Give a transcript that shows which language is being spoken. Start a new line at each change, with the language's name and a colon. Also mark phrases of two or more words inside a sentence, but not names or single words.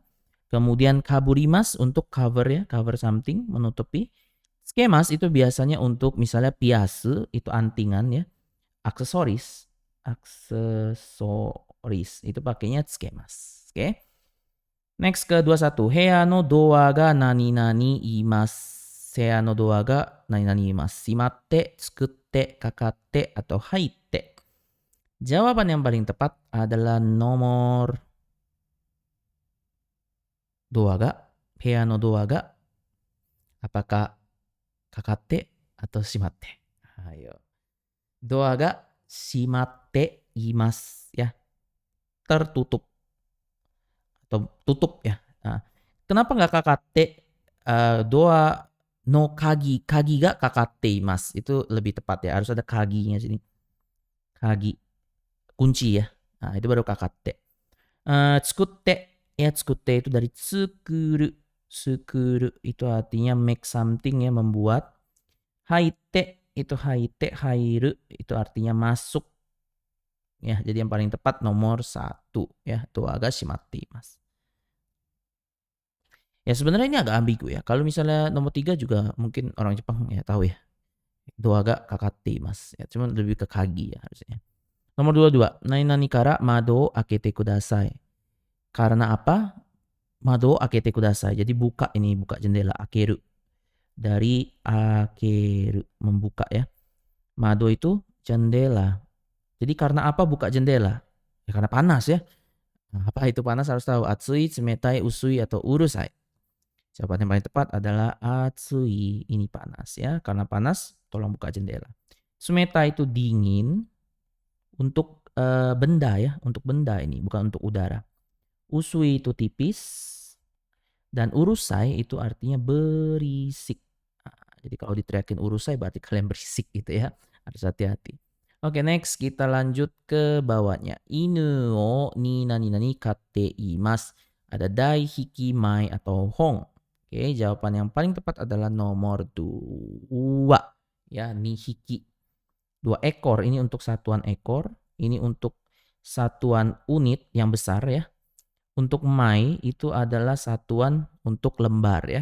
Indonesian: Kemudian kaburimas untuk cover ya,
English: cover something,
Indonesian: menutupi. Tsukemas itu biasanya untuk misalnya piase, itu antingan ya. Aksesoris, itu pakainya tsukemas. Oke. Next ke 21.
Japanese: 部屋のドアがなになにいます. 部屋のドアがなになにいます。閉まって、作って、かかって,
Indonesian: atau haitte. Jawaban yang paling tepat adalah nomor 2 ga.
Japanese: 部屋のドアが.
Indonesian: Apakah kakatte atau shimatte?
Japanese: Ayo. ドアが閉まっています ya.
Indonesian: Tertutup. Atau tutup ya. Nah, kenapa nggak kakatte?
Japanese: ドアの鍵。鍵がかかっています.
Indonesian: Itu lebih tepat ya. Harus ada kaginya sini. Kagi. Kunci ya. Nah, itu baru kakatte. Tsukutte. Ya, tsukutte itu dari tsukuru. Tsukuru itu artinya
English: make something
Indonesian: ya, membuat. Haite itu haite, hairu itu artinya masuk. Ya, jadi yang paling tepat nomor 1 ya.
Japanese: ドアが閉まっています.
Indonesian: Ya sebenarnya ini agak ambigu ya. Kalau misalnya nomor 3 juga mungkin orang Jepang ya tahu ya.
Japanese: ドアがかかっています.
Indonesian: Ya, cuman lebih ke kagi ya harusnya. Nomor 22.
Japanese: なになにから窓を開けてください.
Indonesian: Karena apa?
Japanese: 窓を開けてください.
Indonesian: Jadi buka ini, buka jendela. Akeru. Dari akeru, membuka ya. Mado itu jendela. Jadi karena apa buka jendela? Ya karena panas ya. Nah, apa itu panas harus tahu.
Japanese: 暑い、冷たい, usui, atau urusai.
Indonesian: Jawaban yang paling tepat adalah atsui. Ini panas ya. Karena panas, tolong buka jendela. Tsumeta itu dingin. Untuk benda ya. Untuk benda ini. Bukan untuk udara. Usui itu tipis. Dan urusai itu artinya berisik. Nah, jadi kalau diteriakin urusai berarti kalian berisik gitu ya. Harus hati-hati. Oke, next kita lanjut ke bawahnya.
Japanese: 犬を二なになに飼っています.
Indonesian: Ada dai, hiki, mai, atau hong. Oke, jawaban yang paling tepat adalah nomor 2. Ya,
Japanese: 二匹.
Indonesian: 2 ekor. Ini untuk satuan ekor. Ini untuk satuan unit yang besar ya. Untuk mai itu adalah satuan untuk lembar ya.